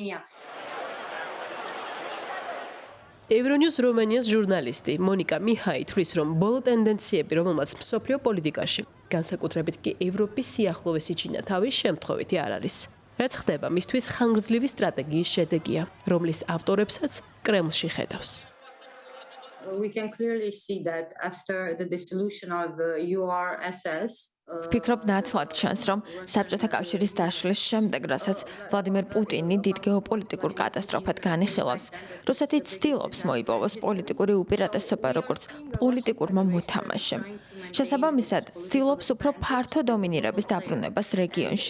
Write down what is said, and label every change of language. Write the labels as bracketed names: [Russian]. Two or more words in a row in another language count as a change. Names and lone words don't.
[Georgian] ევრონიუს რომანიას ჟურნალისტი მონიკა მიჰაი თვლის, რომ ბოლო ტენდენციები, რომელმაც მსოფლიო პოლიტიკაში, განსაკუთრებით კი ევროპის სიახლოვეს იჩინა თავის შემთხვევითი არ არის. რაც ხდება მისთვის ხანგრძლივი სტრატეგიის შედეგია, რომლის ავტორებსაც კრემლში ხედავს. [English] We can clearly see that after the dissolution of URSS [Georgian] ვფიქრობ ნათლად ჩანს, რომ საბჭოთა კავშირის დაშლის შემდეგ, რასაც ვლადიმერ პუტინი დიდ გეოპოლიტიკურ კატასტროფად განიხილავს, რუსეთი ცდილობს მოიპოვოს პოლიტიკური უპირატესობა როგორც პოლიტიკურმა მოთამაშემ. შესაბამისად, ცდილობს უფრო ფართო დომინირების დაბრუნებას რეგიონში.